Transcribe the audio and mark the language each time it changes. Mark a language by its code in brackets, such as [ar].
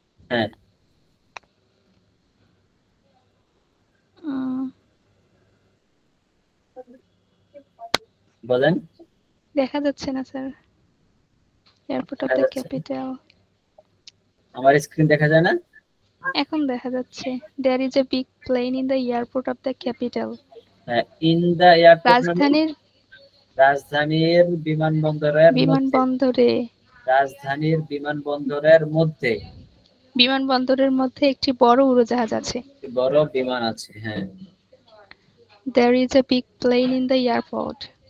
[bn] হ্যাঁ বলেন। দেখা যাচ্ছে না sir, [en] Airport of the capital. [bn] আমার স্ক্রিন দেখা যায় না? এখন দেখা যাচ্ছে। [en] There is a big plane in the airport of the capital. In the airport, [bn] রাজধানীর বিমানবন্দরে, রাজধানীর বিমানবন্দরের মধ্যে বিমানবন্দরের মধ্যে একটি বড় উড়োজাহাজ আছে। বড় বিমান আছে, হ্যাঁ। [en] There is a big plane in the airport.